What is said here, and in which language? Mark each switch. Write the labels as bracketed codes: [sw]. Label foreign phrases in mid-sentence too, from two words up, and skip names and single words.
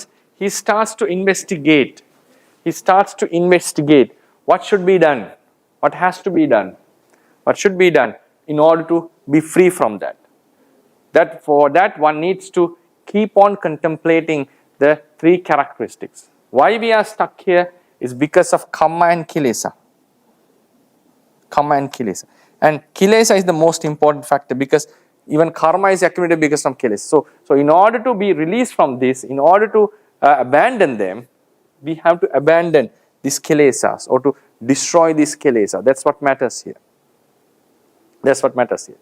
[en] He starts to investigate. He starts to investigate what should be done, what has to be done, what should be done in order to be free from that. That for that one needs to keep on contemplating the 3 characteristics. Why we are stuck here is because of kamma and kilesa. Kamma and kilesa. And kilesa is the most important factor, because even karma is accumulated because of kilesa. So in order to be released from this, in order to abandon them, we have to abandon these kilesas, or to destroy these kilesa. That's what matters here. That's what matters here.